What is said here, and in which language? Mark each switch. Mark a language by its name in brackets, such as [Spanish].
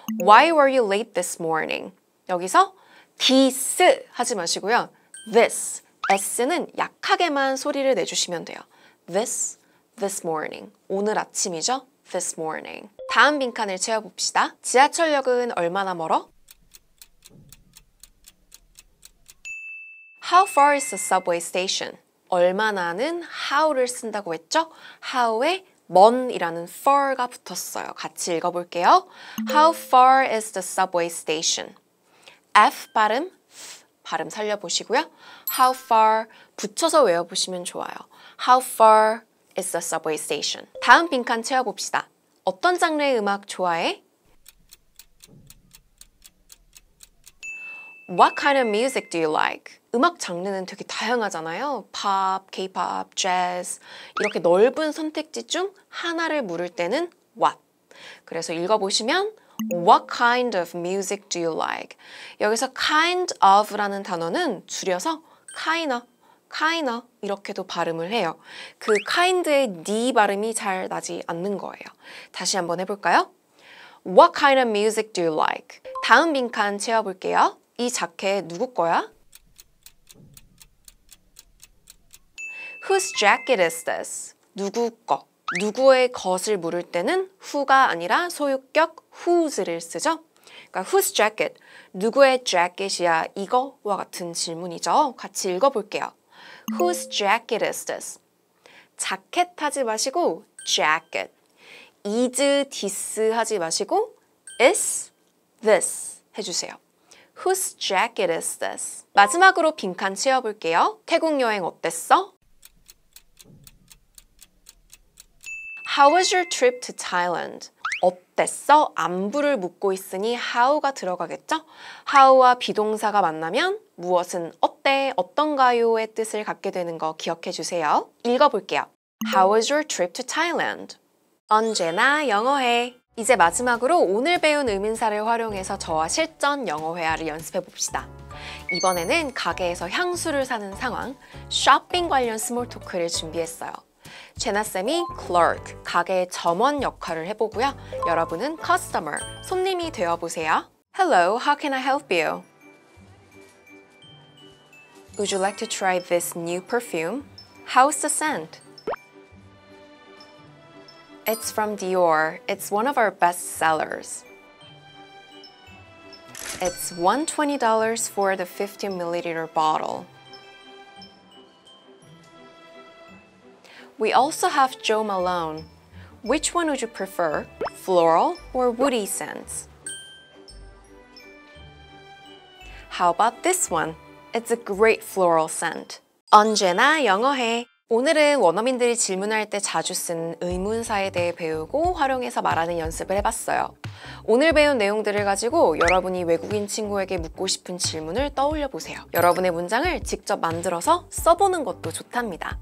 [English] Why were you late this morning? [Korean] 여기서 this 하지 마시고요. this, s는 약하게만 소리를 내주시면 돼요. this morning. 오늘 아침이죠? this morning. 다음 빈칸을 채워봅시다. 지하철역은 얼마나 멀어? [English] How far is the subway station? [Korean] 얼마나는 how를 쓴다고 했죠? [English] how에 [Korean] 먼이라는 far가 붙었어요. 같이 읽어볼게요. [English] How far is the subway station? [Korean] F 발음, 발음 살려보시고요. How far 붙여서 외워보시면 좋아요. [English] How far is the subway station? [Korean] 다음 빈칸 채워봅시다. 어떤 장르의 음악 좋아해? [English] What kind of music do you like? [Korean] 음악 장르는 되게 다양하잖아요. 팝, K-pop, 재즈 이렇게 넓은 선택지 중 하나를 물을 때는 what. 그래서 읽어보시면 [English] What kind of music do you like? [Korean] 여기서 kind of라는 단어는 줄여서 kinda 이렇게도 발음을 해요. 그 kind의 D 발음이 잘 나지 않는 거예요. 다시 한번 해볼까요? [English] What kind of music do you like? [Korean] 다음 빈칸 채워볼게요. 이 자켓 누구 거야? [English] Whose jacket is this? [Korean] 누구 거. 누구의 것을 물을 때는 who가 아니라 소유격 whose를 쓰죠. 그러니까 whose jacket, 누구의 jacket이야 이거와 같은 질문이죠. 같이 읽어볼게요. [English] Whose jacket is this? [Korean] 자켓 하지 마시고 jacket. is this 하지 마시고 is this 해주세요. Whose jacket is this? 마지막으로 빈칸 채워볼게요. 태국 여행 어땠어? [English] How was your trip to Thailand? [Korean] 어땠어? 안부를 묻고 있으니 how가 들어가겠죠? how와 비동사가 만나면 무엇은 어때? 어떤가요의 뜻을 갖게 되는 거 기억해 주세요. 읽어볼게요. How was your trip to Thailand? 언제나 영어해. 이제 마지막으로 오늘 배운 의문사를 활용해서 저와 실전 영어 회화를 연습해 봅시다. 이번에는 가게에서 향수를 사는 상황, 쇼핑 관련 스몰 토크를 준비했어요. 제나쌤이 clerk, 가게의 점원 역할을 해보고요. 여러분은 customer, 손님이 되어보세요. [English] Hello, how can I help you? Would you like to try this new perfume? How's the scent? It's from Dior. It's one of our best sellers. It's $120 for the 50ml bottle. We also have Jo Malone. Which one would you prefer? Floral or woody scents? How about this one? It's a great floral scent. [Korean] 언제나 영어해. 오늘은 원어민들이 질문할 때 자주 쓴 의문사에 대해 배우고 활용해서 말하는 연습을 해봤어요. 오늘 배운 내용들을 가지고 여러분이 외국인 친구에게 묻고 싶은 질문을 떠올려 보세요. 여러분의 문장을 직접 만들어서 써보는 것도 좋답니다.